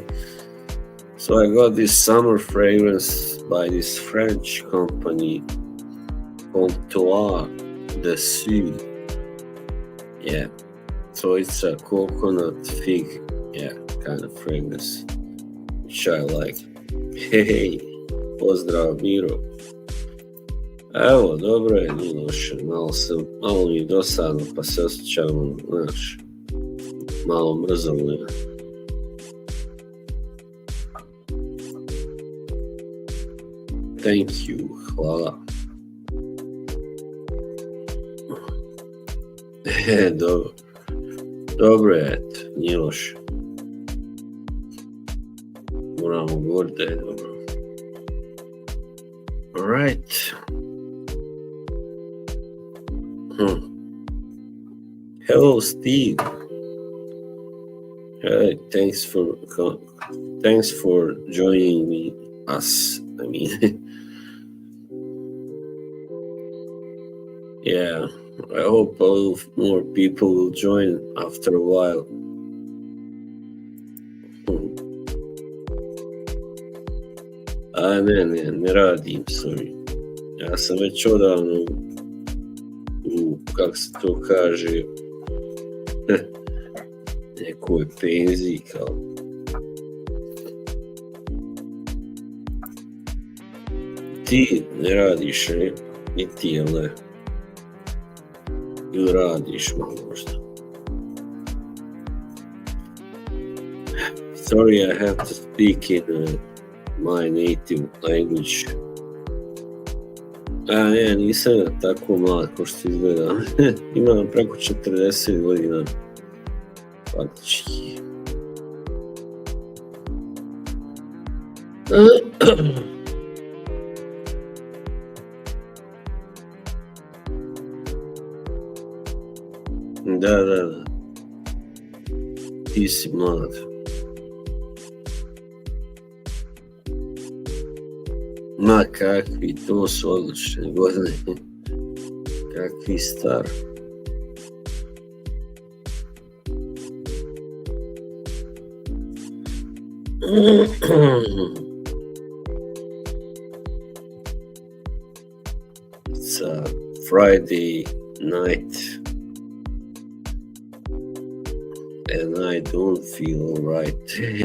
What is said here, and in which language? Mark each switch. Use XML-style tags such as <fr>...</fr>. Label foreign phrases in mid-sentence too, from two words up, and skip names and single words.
<en>So I got this summer fragrance by this French company called Toit de Sud. Yeah, so it's a coconut fig, kind of fragrance. which I like.</en> <hr>Hej, pozdrav Miro. Evo, dobro je, nije loše. Malo mi je dosadno, pa se osjećam, znaš, malo mrzavljeno.</hr> <en>Thank you,</en> <hr>hvala. Dobro. Dobro je, eto, nije loše. Moramo govoriti da je dobro.</hr> <en>Alright. Hello, Steve. Hey, thanks for joining us. I mean, yeah. I hope more people will join after a while.</en> <hr>A ne radim, sorry. Ja sam već odavno kako se to kaže, nekoj penziji kao. Ti ne radiš, ne? I ti, jel ne? Ili radiš malo možda?</hr> <en>Sorry, I have to speak in my native language.</en> <hr>Ne, nisam tako mlad ko što izgleda. Imam preko 40 godina. Faktički. Da. Ti si mlad. Ma kakvi, to su odlične godine. Kakvi star.</hr> <en>It's a Friday night and I don't feel alright.</en>